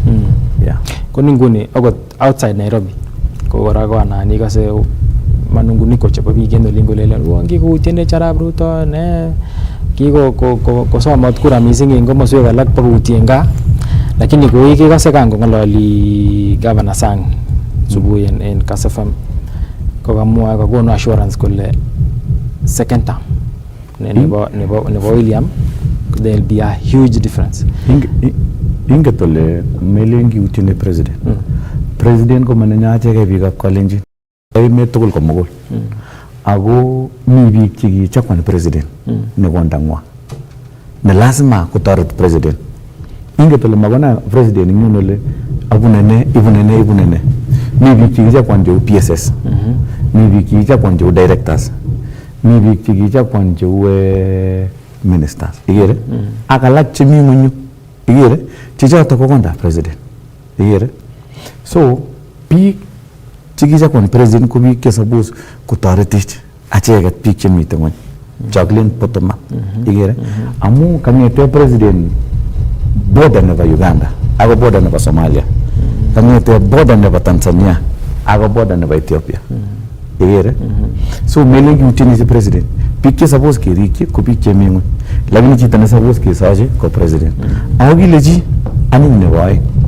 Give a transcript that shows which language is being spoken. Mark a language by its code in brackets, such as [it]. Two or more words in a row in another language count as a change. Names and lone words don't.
[kln] ko nguni akot outside Nairobi ko kora ko anan ikase manunguniko chebo biik en olin kolelen kikuutien Arap Ruto ne kikosomat kura missing en komoswek alak pakoutien gaa lakini koi kekase kan kong'ololi Governor Sang subui en Kass FM kokamwa kokonu assurance kole [en] second term [kln] nebo William [en] there will be a huge difference. [kln] Inget ole melen kiutien president ko mananyacheke biikab Kalenjin emet tugul komugul ako mi biik chekichakwan president ne kondang'wa ne lazima kotoret president. Inget ole makona president ing'un ole ibu nene mi biik chekichakwan cheu PSS mi biik chekichakwan cheu directors mi biik chekichakwan cheu ministers igere ak alak chemi ng'unyu igere chechoto ko konda president igere so biik chekichakwan president ko biik che suppose kotoretich acheket biik chemite ng'ony chaklen [en] bottom up [kln] igere amu kang'ete president border nebo Uganda ako border nebo Somalia kang'ete border nebo Tanzania ako border nebo Ethiopia igere so melen kiutien si president biik che suppose kerikyi ko biik chemi ng'ony lakini chito ne suppose kesochi ko president ako kile chi anyiny nebo aeng